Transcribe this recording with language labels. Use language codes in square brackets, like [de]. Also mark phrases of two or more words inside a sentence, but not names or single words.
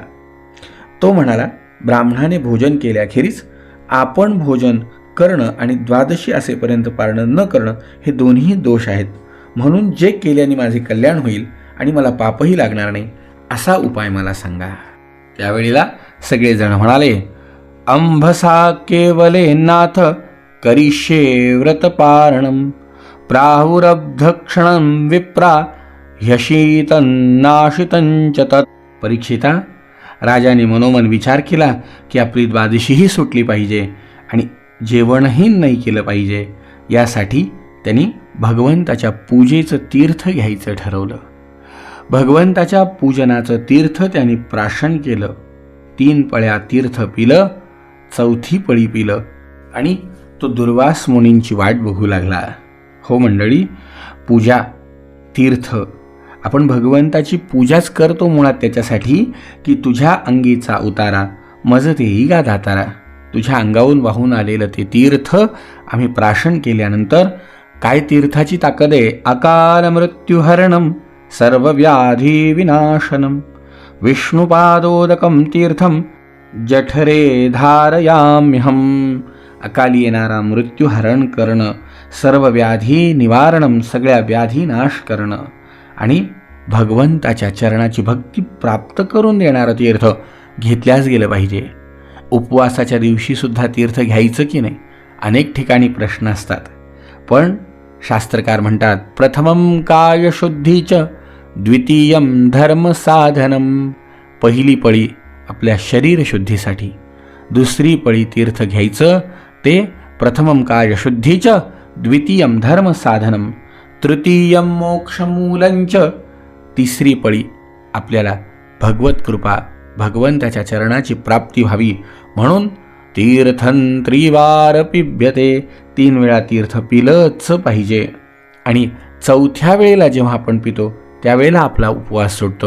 [mr] तो म्हणाला, ब्राह्मणाने भोजन केल्याखेरीज आपण भोजन करणं आणि द्वादशी असेपर्यंत पारणं न करणं हे दोन्ही दोष आहेत. म्हणून जे केल्याने माझे कल्याण होईल आणि मला पापही लागणार नाही असा उपाय मला सांगा. त्यावेळेला सगळेजण म्हणाले, [sa] अंभसा केवले नाथ करिष्ये व्रतपारणम प्राहुरब्धक्षणं विप्रा ह्यशीतन्नाशितंच तत्. [mr] परीक्षिता, राजाने मनोमन विचार केला की आपली द्वादशीही सुटली पाहिजे आणि जेवणही नाही केलं पाहिजे. यासाठी त्यांनी भगवंताच्या पूजेचं तीर्थ घ्यायचं ठरवलं. भगवंताच्या पूजनाचं तीर्थ त्यांनी प्राशन केलं. 3 पळ्या तीर्थ पिलं, 4थी पळी पिलं आणि तो दुर्वास मुनींची वाट बघू लागला. हो मंडळी, पूजा, तीर्थ, आपण भगवंताची पूजाच करतो मुळात त्याच्यासाठी की तुझ्या अंगीचा उतारा मज तेही गा दातारा. तुझ्या अंगावरून वाहून आलेलं ते तीर्थ आम्ही प्राशन केल्यानंतर काय तीर्थाची ताकद आहे. [sa] अकाल मृत्युहरणम सर्व व्याधी विनाशनम विष्णुपादोदकम तीर्थम जठरे धारयाम्यहम. [mr] अकाली येणारा मृत्यू हरण करणं, सर्व व्याधी निवारणम, सगळ्या व्याधी नाश करणं आणि भगवंताच्या चरणाची भक्ती प्राप्त करून देणारं तीर्थ घेतल्याच गेलं पाहिजे. उपवासाच्या दिवशीसुद्धा तीर्थ घ्यायचं की नाही, अनेक ठिकाणी प्रश्न असतात. पण शास्त्रकार म्हणतात, [sa] प्रथमं कायशुद्धीच द्वितीयं धर्मसाधनम. [mr] पहिली पळी आपल्या शरीरशुद्धीसाठी, दुसरी पळी तीर्थ घ्यायचं ते [sa] प्रथमं कायशुद्धीच द्वितीयं धर्मसाधनम तृतीयं मोक्षमूलंच. [mr] तिसरी पळी आपल्याला भगवत कृपा, भगवंताच्या चरणाची प्राप्ती व्हावी म्हणून [sa] तीर्थं त्रिवार पिब्यते. [mr] 3 वेळा तीर्थ पिलंच पाहिजे आणि 4थ्या वेळेला जेव्हा आपण पितो त्यावेळेला आपला उपवास सुटतो.